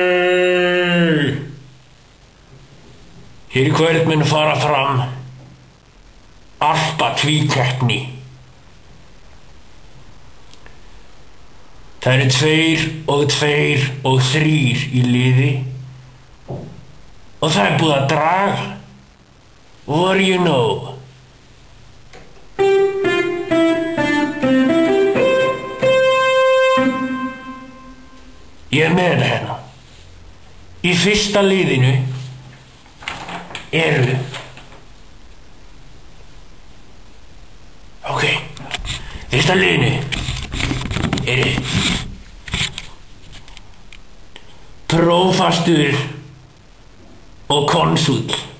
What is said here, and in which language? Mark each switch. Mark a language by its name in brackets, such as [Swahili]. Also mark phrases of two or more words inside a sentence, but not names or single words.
[Icelandic] Hér í kvöld mun fara fram alpatvíkeppni. Það eru 2 og 2 og 3 í liði og það er búið að draga. [English] What do you know? [Icelandic] Ég er með þetta hérna. Í fyrsta liðinu eru fyrsta liðinu eru prófastur og konsúll.